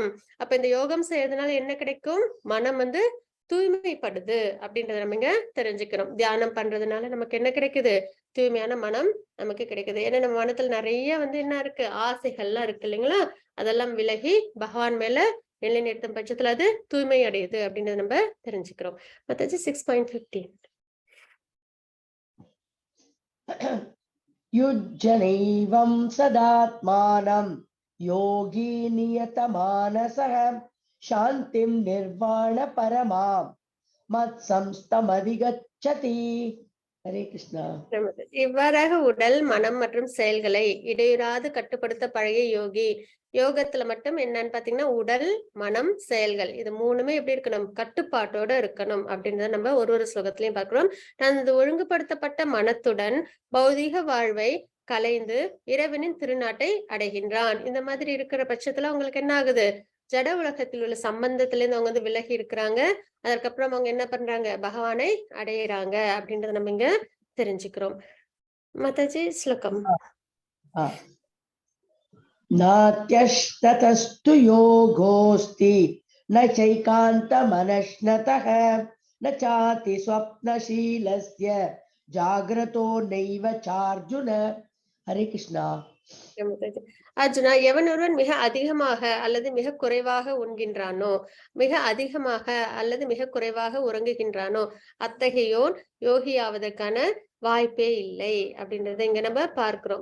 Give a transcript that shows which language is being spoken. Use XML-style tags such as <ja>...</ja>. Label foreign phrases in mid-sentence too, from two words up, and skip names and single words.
<ta>அப்ப இந்த யோகம் செய்யறதுனால என்ன கிடைக்கும்? மனம் தூய்மைப்படுது அப்படின்றத நம்ம இங்க தெரிஞ்சுக்கிறோம். தியானம் பண்றதுனால நமக்கு என்ன கிடைக்குது? தூய்மையான மனம் நமக்கு கிடைக்குது. ஏன்னா நம்ம மனத்துல நிறைய என்ன இருக்கு? ஆசைகள்லாம் இருக்கு இல்லைங்களா? அதெல்லாம் விலகி பகவான் மேல நிலைநிறுத்தும் பட்சத்துல அது தூய்மை அடையுது அப்படின்றத நம்ம தெரிஞ்சுக்கிறோம். மத்தாச்சு 6.15</ta> <sa>युज्यनैवं सदात्मानं योगी नियतमानसः शान्तिं निर्वाण परमां मत्संस्तमधिगच्छति. हरे कृष्णा.</sa> <ta>இவ்வாறாக உடல், மனம் மற்றும் செயல்களை இடையூறாது கட்டுப்படுத்த பழகிய யோகி. யோகத்துல மட்டும் என்னன்னு பாத்தீங்கன்னா உடல், மனம், செயல்கள் இது மூணுமே எப்படி இருக்கணும்? கட்டுப்பாட்டோட இருக்கணும் அப்படின்றத நம்ம ஒரு ஸ்லோகத்திலையும் பார்க்கிறோம். தனது ஒழுங்குபடுத்தப்பட்ட மனத்துடன் பௌதீக வாழ்வை கலைந்து இறைவனின் திருநாட்டை அடைகின்றான். இந்த மாதிரி இருக்கிற பட்சத்துல உங்களுக்கு என்ன ஆகுது? ஜட உலகத்தில் உள்ள சம்பந்தத்துல இருந்து அவங்க விலகி இருக்கிறாங்க. அதற்கப்புறம் அவங்க என்ன பண்றாங்க? பகவானை அடையிறாங்க அப்படின்றத நம்ம இங்க தெரிஞ்சுக்கிறோம். மாதாஜி ஸ்லோகம்.</ta> <sa>नात्यस्ततस्तु योगोऽस्ति न चैकान्तमनश्नतः न चाति स्वप्नशीलस्य जाग्रतो नैव चार्जुन. हरे कृष्णा.</sa> <ta>அர்ஜுனா, எவன் ஒருவன் மிக அதிகமாக அல்லது மிக குறைவாக உண்கின்றானோ, மிக அதிகமாக அல்லது மிக குறைவாக உறங்குகின்றானோ அத்தகையோன் யோகி ஆவதற்கான வாய்ப்பே இல்லை அப்படின்றத இங்க நம்ம பார்க்கிறோம்.</ta>